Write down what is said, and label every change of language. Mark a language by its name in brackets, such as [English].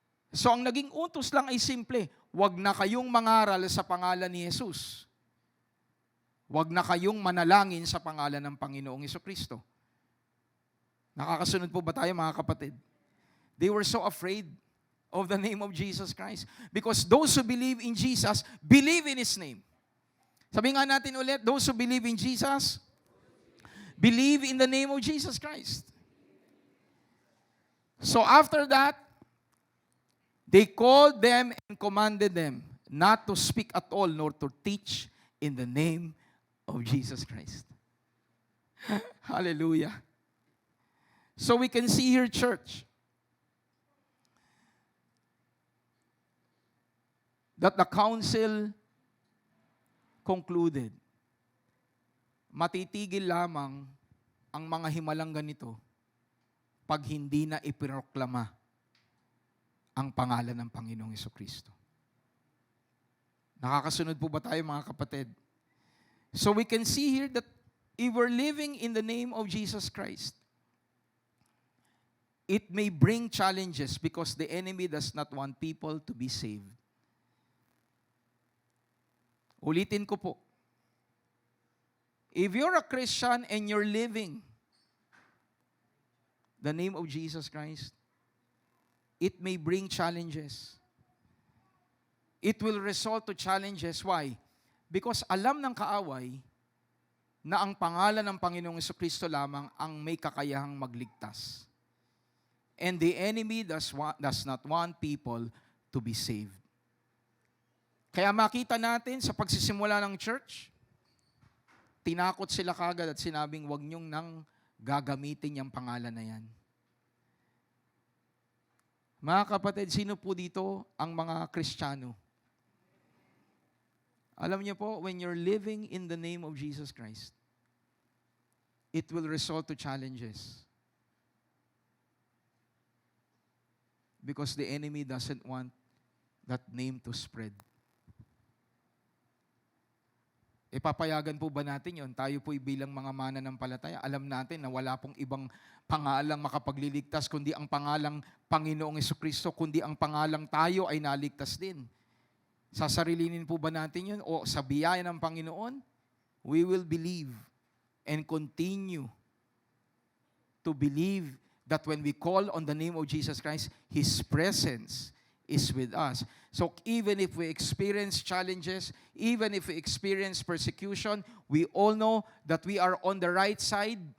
[Filipino] So ang naging utos lang ay simple, huwag na kayong mangaral sa pangalan ni Jesus. Huwag na kayong manalangin sa pangalan ng Panginoong Jesucristo. Nakakasunod po ba tayo, mga kapatid? [English] They were so afraid of the name of Jesus Christ. Because those who believe in Jesus, believe in His name. [Filipino] Sabi nga natin ulit, [English] those who believe in Jesus, believe in the name of Jesus Christ. So after that, they called them and commanded them not to speak at all, nor to teach in the name of Jesus Christ. Hallelujah. So we can see here, church, that the council concluded, [Filipino] matitigil lamang ang mga himalang ganito pag hindi na iproklama ang pangalan ng Panginoong Hesukristo. Nakakasunod po ba tayo, mga kapatid? [English] So we can see here that if we're living in the name of Jesus Christ, it may bring challenges because the enemy does not want people to be saved. [Filipino] Ulitin ko po. [English] If you're a Christian and you're living the name of Jesus Christ, it may bring challenges. It will result to challenges. Why? [Filipino] Because alam ng kaaway na ang pangalan ng Panginoong Hesukristo lamang ang may kakayahang magligtas. [English] And the enemy does not want people to be saved. [Filipino] Kaya makita natin sa pagsisimula ng church, tinakot sila kagad at sinabing, huwag niyong nang gagamitin yung pangalan na yan. Mga kapatid, sino po dito ang mga Kristiyano? Alam niyo po, [English] when you're living in the name of Jesus Christ, it will result to challenges. Because the enemy doesn't want that name to spread. [Filipino] Ipapayagan po ba natin yon? Tayo po'y bilang mga mananampalataya, alam natin na wala pong ibang pangalang makapagliligtas kundi ang pangalang Panginoong Hesukristo, kundi ang pangalang tayo ay naligtas din. Sasarilinin po ba natin yun? O sa biyaya ng Panginoon, [English] we will believe and continue to believe that when we call on the name of Jesus Christ, His presence is with us. So even if we experience challenges, even if we experience persecution, we all know that we are on the right side.